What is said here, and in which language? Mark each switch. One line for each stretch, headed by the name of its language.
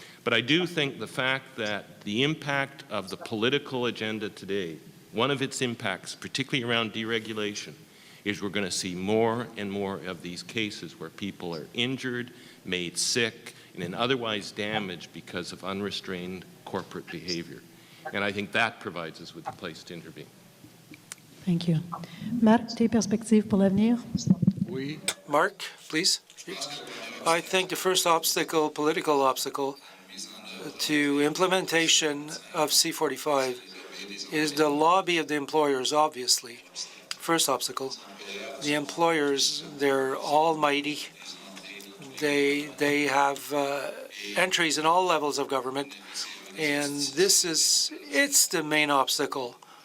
English: But I do think the fact that the impact of the political agenda today, one of its impacts, particularly around deregulation, is we're going to see more and more of these cases where people are injured, made sick, and otherwise damaged because of unrestrained corporate behavior. And I think that provides us with a place to intervene. Thank you.
French: Marc, tes perspectives pour l'avenir?
English: Mark, please. I think the first obstacle, political obstacle, to implementation of C-45 is the lobby of the employers, obviously. First obstacle. The employers, they're almighty. They have entries in all levels of government, and it's the main obstacle.